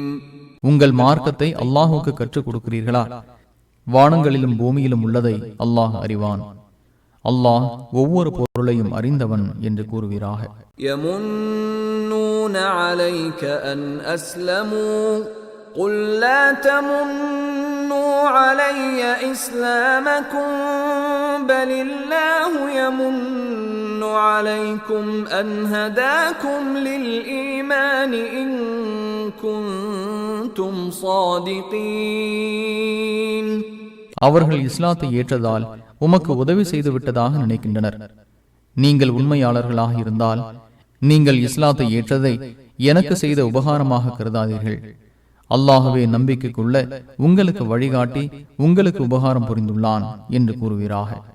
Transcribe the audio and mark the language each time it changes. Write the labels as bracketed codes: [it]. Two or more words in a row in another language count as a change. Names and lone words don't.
[ta] உங்கள் மார்க்கத்தை அல்லாஹுக்கு கற்றுக் கொடுக்கிறீர்களா? வானங்களிலும் பூமியிலும் உள்ளதை அல்லாஹ் அறிவான். அல்லாஹ் ஒவ்வொரு பொருளையும் அறிந்தவன் என்று கூறுவீராக. [ar] يَمُنُّونَ عَلَيْكَ أَنْ أَسْلَمُوا قُلْ لَا تَمُنُّوا عَلَيَّ إِسْلَامَكُمْ بَلِ اللَّهُ يَمُنُّ عَلَيْكُمْ أَنْ هَدَاكُمْ لِلْإِيمَانِ إِن كُنتُمْ صَادِقِينَ. [ta] அவர்கள் இஸ்லாத்தை ஏற்றதால் உமக்கு உதவி செய்து விட்டதாக நினைக்கின்றனர். நீங்கள் உண்மையாளர்களாக இருந்தால் நீங்கள் இஸ்லாத்தை ஏற்றதை எனக்கு செய்த உபகாரமாக கருதாதீர்கள். அல்லாஹ்வே நம்பிக்கைக்குள்ள உங்களுக்கு வழிகாட்டி உங்களுக்கு உபகாரம் புரிந்துள்ளான் என்று கூறுவீராக.